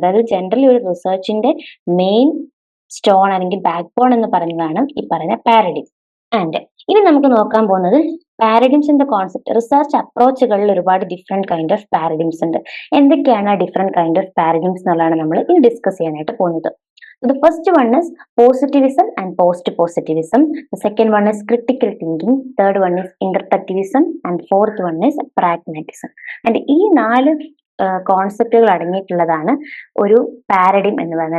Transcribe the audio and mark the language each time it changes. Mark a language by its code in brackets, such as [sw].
[ml] അതായത് ജനറലി ഒരു റിസർച്ചിന്റെ main stone അല്ലെങ്കിൽ ബാക്ക് ബോൺ എന്ന് പറയുന്നതാണ് ഈ പറയുന്ന പാരഡിം. [en] and [ml] ഇനി നമുക്ക് നോക്കാൻ പോകുന്നത് [en] Paradigms in the concept. [ml] റിസർച്ച് അപ്രോച്ചുകളിൽ ഒരുപാട് ഡിഫറെന്റ് കൈൻഡ് ഓഫ് പാരഡിംസ് ഉണ്ട്. എന്തൊക്കെയാണ് ആ ഡിഫറെന്റ് കൈൻഡ് ഓഫ് പാരഡിംസ് എന്നുള്ളതാണ് നമ്മൾ ഇനി ഡിസ്കസ് ചെയ്യാനായിട്ട് പോകുന്നത്. [en] The first one is positivism and post-positivism. The second one is critical thinking. Third one is interpretivism. And fourth one is pragmatism. [ml] And ഈ നാല് കോൺസെപ്റ്റുകൾ അടങ്ങിയിട്ടുള്ളതാണ് ഒരു പാരഡിം എന്ന് പറയുന്നത്.